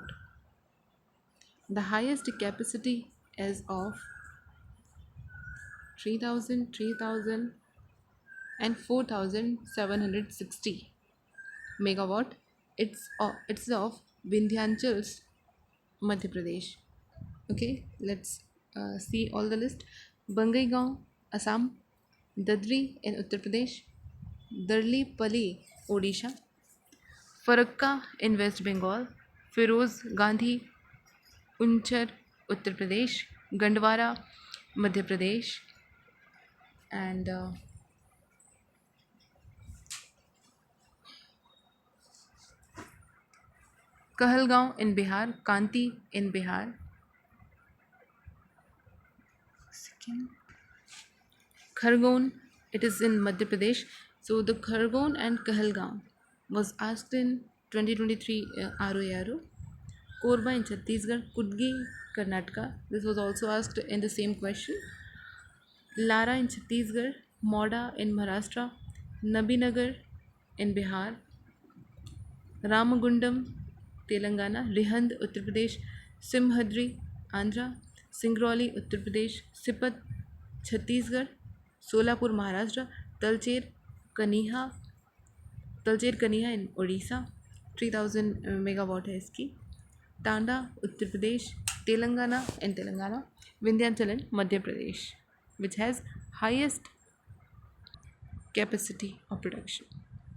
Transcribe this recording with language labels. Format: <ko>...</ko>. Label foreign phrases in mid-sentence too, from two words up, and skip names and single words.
<en>The highest capacity is of 3000, 3000, and 4760 megawatt. It's of Vindhyachal's Madhya Pradesh. Okay, let's see all the list. Bangaigaon, Assam. Dadri in Uttar Pradesh. Darlipali, Odisha. Farakka in West Bengal. Feroz Gandhi, Unchar, Uttar Pradesh. Gandwara, Madhya Pradesh. And Kahalgaon in Bihar. Kanti in Bihar. Second. Khargone, it is in Madhya Pradesh. So the Khargone and Kahalgaon was asked in 2023 ROARO. Korba in Chhattisgarh, Kudgi, Karnataka. This was also asked in the same question. Lara in Chhattisgarh, Moda in Maharashtra, Nabinagar in Bihar, Ramagundam, Telangana, Rihand, Uttar Pradesh, Simhadri, Andhra, Singrauli, Uttar Pradesh, Sipat, Chhattisgarh, Solapur, Maharashtra, Talcher, Kaniha, Talcher Kaniha in Odisha, 3000 megawatt</en> <hi>है इसकी.</hi> <en>Tanda, Uttar Pradesh, Telangana in Telangana, Vindhyachal in Madhya Pradesh, which has highest capacity of production.</en>